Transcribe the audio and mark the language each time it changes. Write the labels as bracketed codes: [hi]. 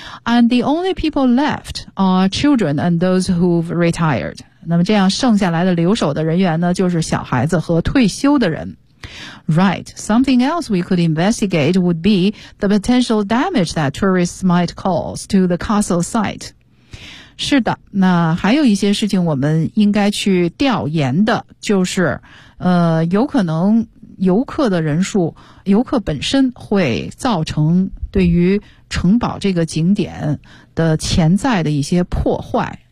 [en] And the only people left are children and those who've retired. [zh] 那么这样剩下来的留守的人员呢就是小孩子和退休的人。 [en] Right, something else we could investigate would be the potential damage that tourists might cause to the castle site. [zh] 是的，那还有一些事情我们应该去调研的，就是游可能游客的人数，游客本身会造成对于城堡这个景点的潜在的一些破坏。